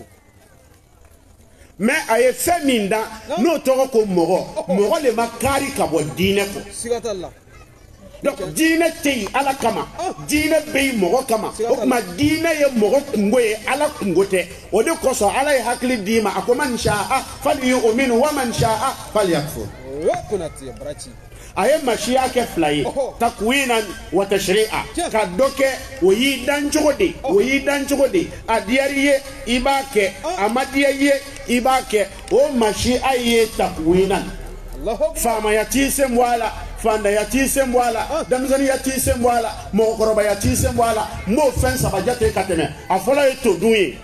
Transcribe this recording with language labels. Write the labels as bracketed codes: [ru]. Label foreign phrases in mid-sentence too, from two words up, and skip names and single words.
[bm] Mais a ye fɛn min da n'o tɔgɔ ko mɔgɔ le ma kari ka bɔ diinɛ kɔ. Donc diinɛ tɛ yen Ala kama diinɛ bɛ yen mɔgɔ kama o tuma diinɛ ye mɔgɔ kungo ye Ala kungo tɛ o de kosɔn Ala ye hakili d'i ma a ko [ar] من شاء فليؤمن ومن شاء فليكفر. [bm] A ye masiya kɛ fila ye [ar] تكوينا وتشريعا [bm] ka dɔ kɛ o y'i dan cogo de a diyar'i ye i b'a kɛ a ma diya i ye i b'a kɛ o masiya ye takwinan faamaya t'i sen bɔ a la fandaya t'i sen bɔ a la denmisɛnninya t'i sen bɔ a la mɔgɔkɔrɔbaya t'i sen bɔ a la n b'o fɛn saba jate ka tɛmɛ a fɔlɔ ye to dun ye.